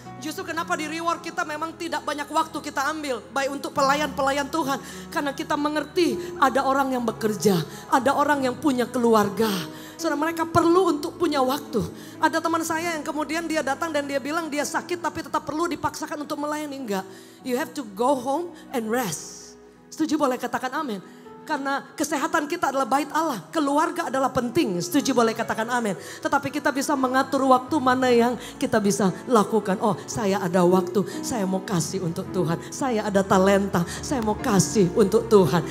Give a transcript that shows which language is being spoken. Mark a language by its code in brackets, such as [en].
[id] Justru kenapa di reward kita memang tidak banyak waktu kita ambil. Baik untuk pelayan-pelayan Tuhan. Karena kita mengerti ada orang yang bekerja. Ada orang yang punya keluarga. Saudara, mereka perlu untuk punya waktu. Ada teman saya yang kemudian dia datang dan dia bilang dia sakit tapi tetap perlu dipaksakan untuk melayani. Enggak. [en] You have to go home and rest. [id] Setuju, boleh katakan amin. Karena kesehatan kita adalah bait Allah. Keluarga adalah penting. Setuju, boleh katakan amin. Tetapi kita bisa mengatur waktu mana yang kita bisa lakukan. Oh, saya ada waktu, saya mau kasih untuk Tuhan. Saya ada talenta, saya mau kasih untuk Tuhan.